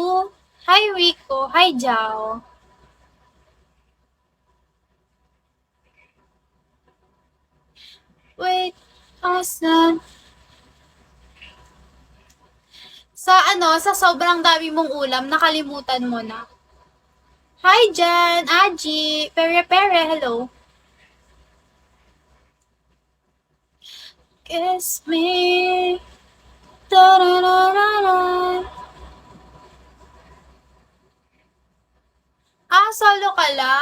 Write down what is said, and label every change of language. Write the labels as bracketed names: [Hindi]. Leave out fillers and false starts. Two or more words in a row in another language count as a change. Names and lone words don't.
[English] Hi, Rico. Hi, Jao. Wait, asan? [Filipino] Sa sobrang dami mong ulam, nakalimutan mo na. [English] Hi, Jan, Aji, Pere, hello. Kiss me. Da-da-da-da-da. [Filipino] Solo ka lang.